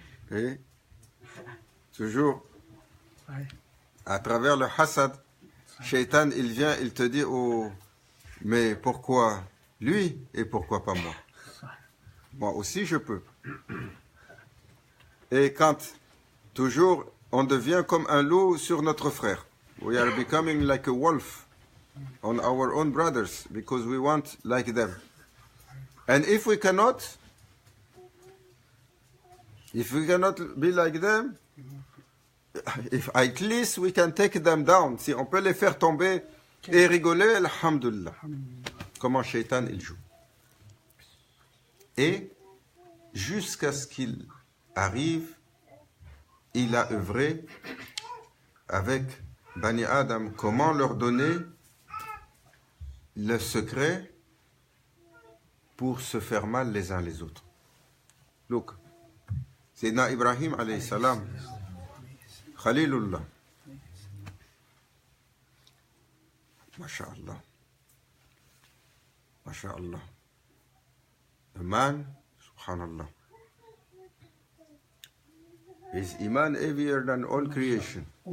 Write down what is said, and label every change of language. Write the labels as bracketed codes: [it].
[fr] Et toujours, à travers le hasad, Shaitan, il vient, il te dit, oh, mais pourquoi lui et pourquoi pas moi? Moi aussi je peux. Et quand toujours on devient comme un loup sur notre frère. [en] We are becoming like a wolf on our own brothers because we want like them. And if we cannot be like them, if at least we can take them down. [fr] Si on peut les faire tomber et rigoler, alhamdulillah. Comment Shaitan il joue. Et jusqu'à ce qu'il arrive, il a œuvré avec Bani Adam, comment leur donner le secret pour se faire mal les uns les autres. [en] Look, Sayyidina Ibrahim alayhi salam, Khalilullah, MashaAllah, MashaAllah, a man, subhanallah, his iman heavier than all creation.